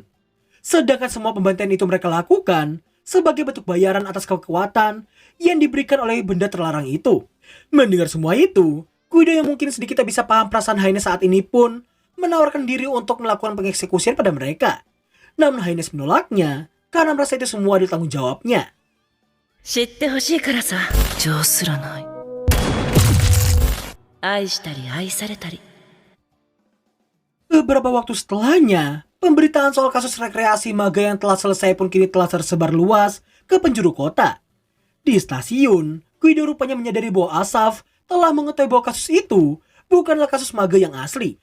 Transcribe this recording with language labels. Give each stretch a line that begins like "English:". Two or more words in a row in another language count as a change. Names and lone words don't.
Indonesian: Sedangkan semua pembantaian itu mereka lakukan sebagai bentuk bayaran atas kekuatan yang diberikan oleh benda terlarang itu. Mendengar semua itu, Guido yang mungkin sedikit bisa paham perasaan Highness saat ini pun menawarkan diri untuk melakukan pengeksekusian pada mereka. Namun Highness menolaknya karena merasa itu semua adalah tanggung jawabnya.
Japanese: 知ってほしいからさ上すらない愛したり愛されたり
Indonesian: Beberapa waktu setelahnya, pemberitaan soal kasus rekreasi maga yang telah selesai pun kini telah tersebar luas ke penjuru kota. Di stasiun, Guido rupanya menyadari bahwa Asaf telah mengetahui bahwa kasus itu bukanlah kasus maga yang asli.